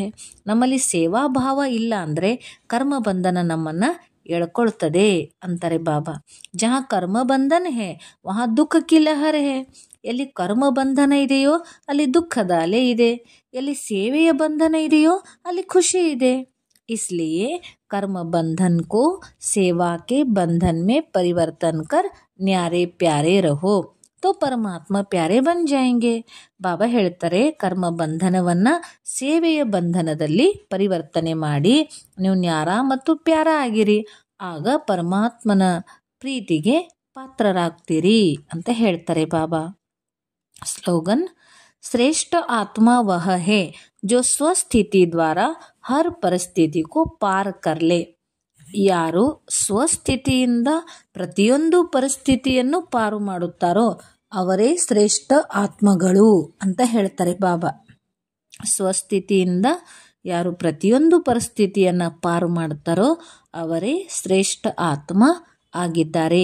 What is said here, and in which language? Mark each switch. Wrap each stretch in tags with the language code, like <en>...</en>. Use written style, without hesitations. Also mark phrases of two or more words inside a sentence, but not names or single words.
<kn>ನಮ್ಮಲ್ಲಿ ಸೇವಾ ಭಾವ ಇಲ್ಲ ಅಂದರೆ ಕರ್ಮ ಬಂಧನ ನಮ್ಮನ್ನು ಎಳ್ಕೊಳ್ತದೆ ಅಂತಾರೆ ಬಾಬಾ.</kn> <hi>जहाँ कर्म बंधन है वहाँ दुःख की लहर है.</hi> <kn>ಎಲ್ಲಿ ಕರ್ಮ ಬಂಧನ ಇದೆಯೋ ಅಲ್ಲಿ ದುಃಖದ ಅಲೆ ಇದೆ, ಎಲ್ಲಿ ಸೇವೆಯ ಬಂಧನ ಇದೆಯೋ ಅಲ್ಲಿ ಖುಷಿ ಇದೆ.</kn> <hi>इसलिए कर्म बंधन को सेवा के बंधन में परिवर्तन कर न्यारे प्यारे रहो तो परमात्म प्यारे बन जाएंगे.</hi> <kn>ಬಾಬಾ ಹೇಳ್ತಾರೆ, ಕರ್ಮ ಬಂಧನವನ್ನು ಸೇವೆಯ ಬಂಧನದಲ್ಲಿ ಪರಿವರ್ತನೆ ಮಾಡಿ ನೀವು ನ್ಯಾರ ಮತ್ತು ಪ್ಯಾರ ಆಗಿರಿ, ಆಗ ಪರಮಾತ್ಮನ ಪ್ರೀತಿಗೆ ಪಾತ್ರರಾಗ್ತೀರಿ ಅಂತ ಹೇಳ್ತಾರೆ ಬಾಬಾ. ಸ್ಲೋಗನ್,</kn> <hi>श्रेष्ठ आत्मा वह है जो ಸ್ವಸ್ಥಿತಿ द्वारा हर परिस्थिति को पार कर ले.</hi> <kn>ಯಾರು ಸ್ವಸ್ಥಿತಿಯಿಂದ ಪ್ರತಿಯೊಂದು ಪರಿಸ್ಥಿತಿಯನ್ನು ಪಾರು ಮಾಡುತ್ತಾರೋ ಅವರೇ ಶ್ರೇಷ್ಠ ಆತ್ಮಗಳು ಅಂತ ಹೇಳ್ತಾರೆ ಬಾಬಾ. ಸ್ವಸ್ಥಿತಿಯಿಂದ ಯಾರು ಪ್ರತಿಯೊಂದು ಪರಿಸ್ಥಿತಿಯನ್ನ ಪಾರು ಮಾಡುತ್ತಾರೋ ಅವರೇ ಶ್ರೇಷ್ಠ ಆತ್ಮ ಆಗಿದ್ದಾರೆ.</kn>